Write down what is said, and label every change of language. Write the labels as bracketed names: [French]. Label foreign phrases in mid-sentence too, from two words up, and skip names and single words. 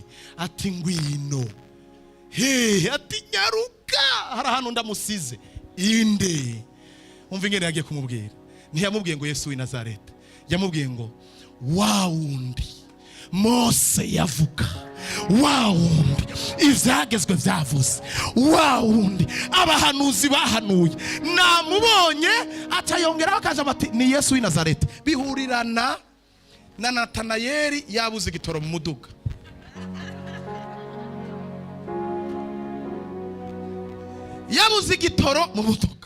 [Rundi] Ati ngwino. Hehe? Ati nyaruka, hari ahantu ndamusize. Inde. Umva ingene yagiye kumubwira. Ntiyamubwiye ngo Yesu w'i Nazareti, yamubwiye ngo wa wundi Mose yavuga, wa wundi ivyagezwe vyavuze, wa wundi abahanuzi bahanuye, namubonye. Atayongeraho akajambo ati ni Yesu w'i Nazareti. Bihurirana na Natanayeli yabuze igitoro mu muduga. Yabuze igitoro mu muduga.